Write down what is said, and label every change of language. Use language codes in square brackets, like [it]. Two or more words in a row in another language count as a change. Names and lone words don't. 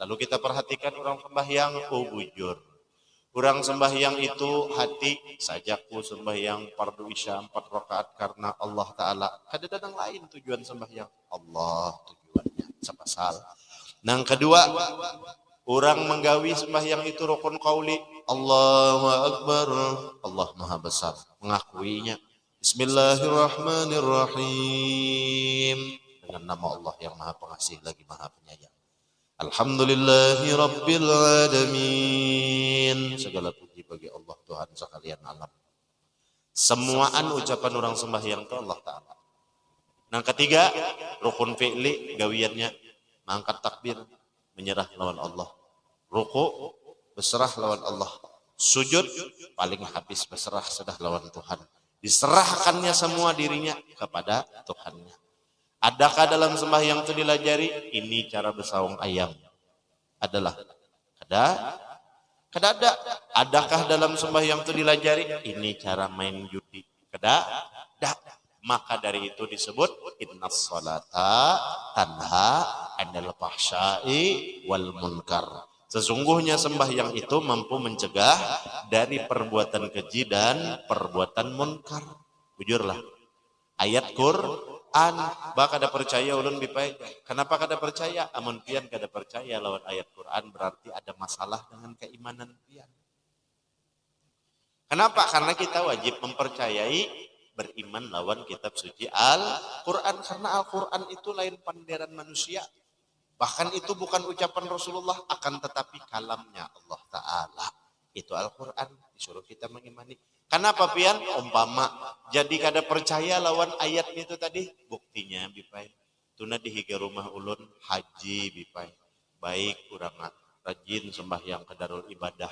[bjn] Lalu kita perhatikan orang sembahyang, bujur. Orang sembahyang itu hati, sajaku sembahyang fardu isya 4 rakaat karena Allah Ta'ala. Kada datang lain tujuan sembahyang. Allah tujuannya, sepasal. Nang kedua, orang menggawi sembahyang itu rukun qauli. [ar] الله أكبر, [id] Allah Maha Besar. Mengakuinya. [ar] بسم الله الرحمن الرحيم. [id] Dengan nama Allah yang Maha Pengasih lagi Maha Penyayang. [ar] الحمد لله رب العالمين. [id] Segala puji bagi Allah Tuhan sekalian alam. Semuaan ucapan orang sembahyang itu Allah Ta'ala. [bjn] Yang ketiga, rukun fi'li gawiannya mengangkat takbir, menyerah lawan Allah. Ruku, berserah lawan Allah. Sujud, paling habis berserah sudah lawan Tuhan. Diserahkannya semua dirinya kepada Tuhannya. Adakah dalam sembahyang itu dilajari? Ini cara bersawung ayam. Adalah. Kada ada. Adakah dalam sembahyang itu dilajari? Ini cara main judi. Kada. Maka dari itu disebut [ar] إن الصلاة تنهى عن الفحشاء والمنكر. [id] Sesungguhnya sembahyang itu mampu mencegah dari perbuatan keji dan perbuatan munkar. [bjn] Bujurlah. Ayat Quran, bah kada percaya ulun bipai. Kenapa kada percaya? Amun pian kada percaya lawan ayat Quran berarti ada masalah dengan keimanan pian. Kenapa? Karena kita wajib mempercayai beriman lawan kitab suci Al-Quran. Karena Al-Quran itu lain panderan manusia. Bahkan itu bukan ucapan Rasulullah, akan tetapi kalamnya Allah Ta'ala. Itu Al-Quran, disuruh kita mengimani. Kenapa pian? Umpama, jadi kada percaya lawan ayat itu tadi. Buktinya, Bipai. Tuna dihiga rumah ulun, haji, Bipai. Baik, kurang rajin sembahyang ke darul ibadah.